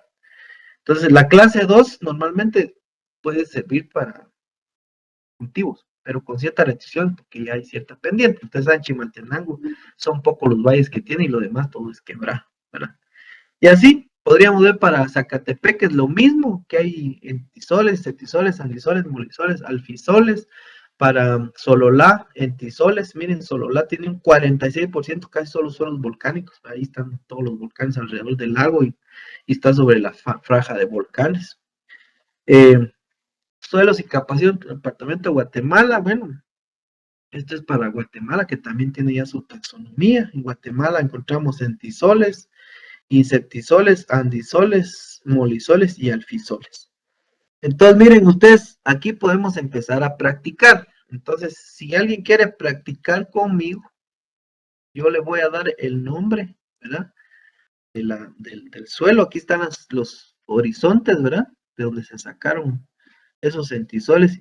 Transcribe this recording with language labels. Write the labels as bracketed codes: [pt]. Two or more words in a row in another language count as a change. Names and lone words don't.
[es] Entonces, la clase 2 normalmente puede servir para cultivos, pero con cierta restricción, porque ya hay cierta pendiente. Ustedes saben, Chimaltenango son pocos los valles que tiene y lo demás todo es quebrado, ¿verdad? Y así podríamos ver para Zacatepec, es lo mismo que hay entisoles, cetisoles, andisoles, molisoles, alfisoles. Para Sololá, entisoles, miren, Sololá tiene un 46%, casi solo suelos volcánicos. Ahí están todos los volcanes alrededor del lago y está sobre la franja de volcanes. Suelos y capacidad del departamento de Guatemala, bueno, esto es para Guatemala, que también tiene ya su taxonomía. En Guatemala encontramos entisoles, insectisoles, andisoles, molisoles y alfisoles. Entonces, miren ustedes, aquí podemos empezar a practicar. Entonces, si alguien quiere practicar conmigo, yo le voy a dar el nombre, ¿verdad? Del suelo. Aquí están los horizontes, ¿verdad? De donde se sacaron esos entisoles.